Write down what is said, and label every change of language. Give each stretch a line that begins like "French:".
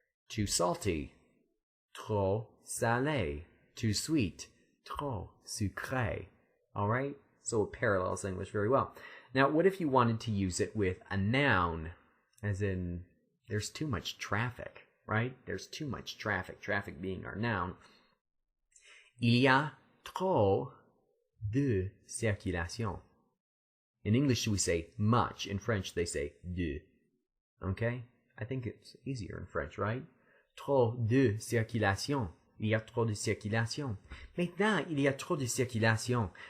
English: Too salty,
French: trop salé.
English: Too sweet,
French: trop sucré.
English: All right? So it parallels English very well. Now, what if you wanted to use it with a noun, as in there's too much traffic, right? There's too much traffic, traffic being our noun.
French: Il y a trop de circulation.
English: In English, we say much. In French, they say de. Okay? I think it's easier in French, right?
French: Trop de circulation. Il y a trop de circulation. Maintenant, il y a trop de circulation.